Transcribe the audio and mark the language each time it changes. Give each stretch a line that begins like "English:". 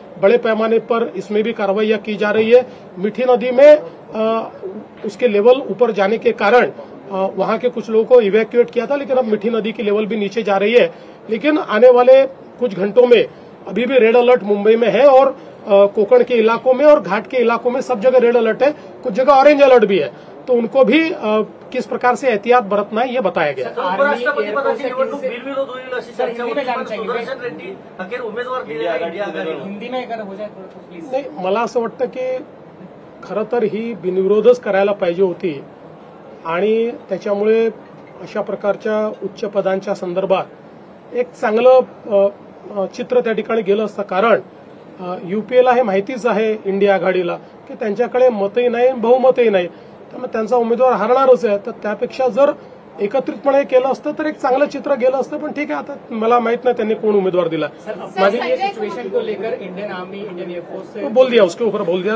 Hindi: बड़े पैमाने पर इसमें भी कार्रवाइयां की जा रही है. मीठी नदी में उसके लेवल ऊपर जाने के कारण वहां के कुछ लोगों को इवैक्यूएट किया था, लेकिन अब मीठी नदी की लेवल भी नीचे जा रही है. लेकिन आने वाले कुछ घंटों में अभी भी रेड अलर्ट मुंबई में है और कोकण के इलाकों में और घाट के इलाकों में सब जगह रेड अलर्ट है. कुछ जगह ऑरेंज अलर्ट भी है, तो उनको भी किस प्रकार से एहतियात बरतना है ये बताया गया.
Marathi: उपराष्ट्रपती पदाची निवडणूक बिनविरोध होईल अशी चर्चा होती, पण सुदर्शन रेड्डी अखेर उमेदवार दिलेला आहे इंडिया आघाडीला.
Hindi: हिंदी में अगर हो जाए तो प्लीज.
Marathi: नाही, मला असं वाटतं की खरं तर ही बिनविरोधच करायला पाहिजे होती आणि त्याच्यामुळे अशा प्रकारच्या उच्च पदांच्या संदर्भात एक चांगलं चित्र त्या ठिकाणी गेलं असतं. कारण यूपीएला हे माहितीच आहे इंडिया आघाडीला की त्यांच्याकडे मतही नाही, बहुमतही नाही, त्यामुळे त्यांचा उमेदवार हरणारच आहे. तर त्यापेक्षा जर एकत्रितपणे केलं असतं तर एक चांगलं चित्र गेलं असतं. पण ठीक आहे, आता मला माहित नाही त्यांनी कोण उमेदवार दिला.
Hindi: माझी ये सिचुएशन को लेकर इंडियन आर्मी, इंडियन एयरफोर्स से बोल दिया, उसके ऊपर बोल दिया.